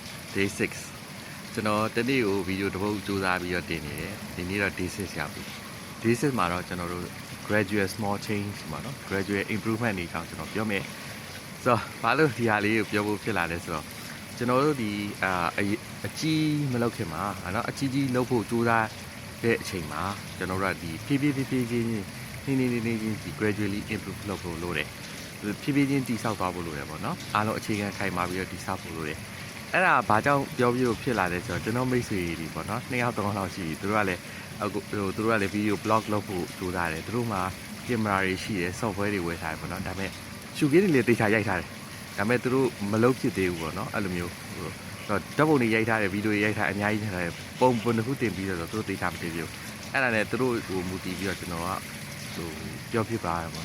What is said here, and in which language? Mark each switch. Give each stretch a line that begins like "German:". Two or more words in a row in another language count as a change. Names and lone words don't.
Burmese: day 6 ကျွန်တော်တနေ့ကိုဗီဒီယိုတစ်ပုဒ်စူးစမ်းပြီးတော့တင်နေတယ်ဒီနေ့တော့ day 6ရောက်ပြီ day 6မှာတော့ကျွန်တော်တို့
English: gradual small
Burmese: change မှာနော်
English: gradual improvement
Burmese: တွေကြောင့်ကျွန်တော်ပြောမယ်ဆိုတော့ဘာလို့ဒီဟာလေးကိုပြောဖို့ဖြစ်လာလဲဆိုတော့ကျွန်တော်တို့ဒီအကြီးမလုပ်ခင်မှာနော်အကြီးလုပ်ဖို့စူးစမ်းတဲ့အချိန်မှာကျွန်တော်တို့ကဒီဖြည်းဖြည်းချင်းဒီ
English: gradually improve
Burmese: လုပ်ဖို့လိုတယ်ဖြည်းဖြည်းချင်းတိဆောက်သွားဖို့လိုတယ်ပေါ့နော်အားလုံးအခြေခံခိုင်မာပြီးတော့တိဆောက်ဖို့လိုတယ်အဲ့ဒါဘာကြောင့်ပြောဖြစ်လာလဲဆိုတော့ကျွန်တော်မိ တ်ဆွေတွေပေါ့နော်2ယောက်3ယောက်လောက်ရှိပြီသူတို့ကလည်းသူတို့ကလည်း
English: video blog
Burmese: လုပ်ဖို့ကြိုးစားတယ်သူတို့မှာကင်မရာတွေရှိတယ် software တွေဝယ်ထားတယ်ပေါ့နော်ဒါပေမဲ့ရှုခင်းတွေလည်းတေချာရိုက်ထားတယ်ဒါပေမဲ့သူတို့မလုပ်ဖြစ်သေးဘူးပေါ့နော်အဲ့လိုမျိုးတော့ဓာတ်ပုံတွေရိုက်ထားတယ်ဗီဒီယိုတွေရိုက်ထားအများကြီးထားတယ်ပုံတစ်ခုတင်ပြီးတော့သူတို့တေချာမသိဘူးအဲ့ဒါနဲ့သူတို့ဟိုမူတည်ပြီးတော့ကျွန်တော်ကဟိုပြောဖြစ်ပါရပေါ့